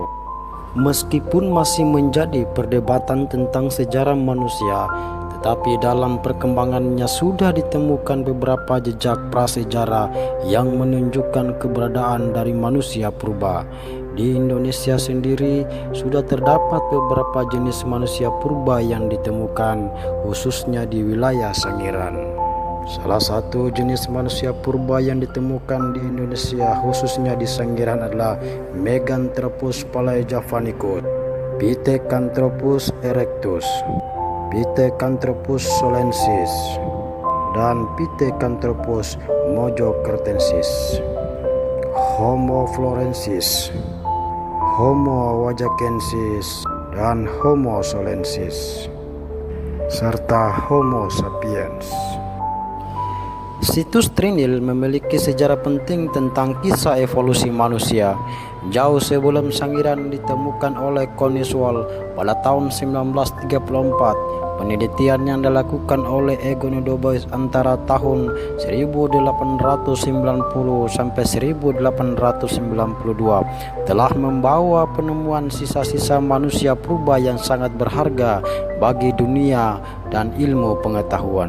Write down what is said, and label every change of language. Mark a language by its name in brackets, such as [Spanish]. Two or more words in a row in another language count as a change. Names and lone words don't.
[Indonesian] Meskipun masih menjadi perdebatan tentang sejarah manusia, tetapi dalam perkembangannya sudah ditemukan beberapa jejak prasejarah yang menunjukkan keberadaan dari manusia purba. Di Indonesia sendiri sudah terdapat beberapa jenis manusia purba yang ditemukan, khususnya di wilayah Sangiran. Salah satu jenis manusia purba yang ditemukan di Indonesia, khususnya di Sangiran, adalah Meganthropus palajavanicus, Pithecanthropus erectus, Pithecanthropus solensis, dan Pithecanthropus mojokertensis, Homo florensis, Homo wajakensis, dan Homo solensis, serta Homo sapiens. Situs Trinil memiliki sejarah penting tentang kisah evolusi manusia. Jauh sebelum Sangiran ditemukan oleh Kanteswald pada tahun 1934, penelitian yang dilakukan oleh Egon Dubois antara tahun 1890 sampai 1892 telah membawa penemuan sisa-sisa manusia purba yang sangat berharga bagi dunia dan ilmu pengetahuan.